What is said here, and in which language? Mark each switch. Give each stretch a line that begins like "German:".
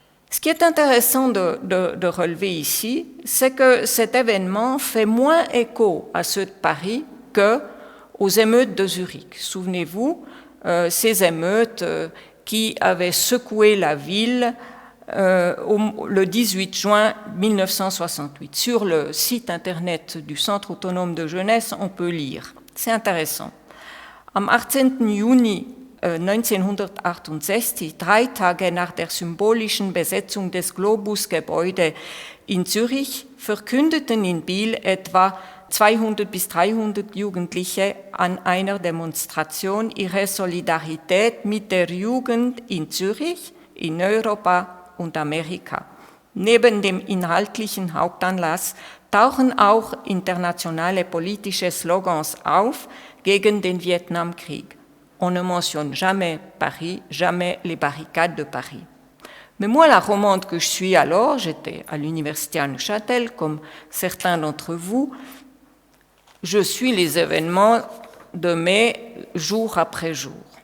French: Ce qui est intéressant de relever ici, c'est que cet événement fait moins écho à ceux de Paris qu'aux émeutes de Zurich. Souvenez-vous, ces émeutes qui avaient secoué la ville le 18 juin 1968. Sur le site internet du Centre autonome de jeunesse, on peut lire. C'est intéressant.
German: Am 18. Juni 1968, 3 Tage nach der symbolischen Besetzung des Globus-Gebäude in Zürich, verkündeten in Biel etwa 200 bis 300 Jugendliche an einer Demonstration ihre Solidarität mit der Jugend in Zürich, in Europa und Amerika. Neben dem inhaltlichen Hauptanlass tauchen auch internationale politische Slogans auf gegen den Vietnamkrieg.
French: On ne mentionne jamais Paris, jamais les barricades de Paris. Mais moi, la romande que je suis alors, j'étais à l'université à Neuchâtel, comme certains d'entre vous, je suis les événements de mai jour après jour.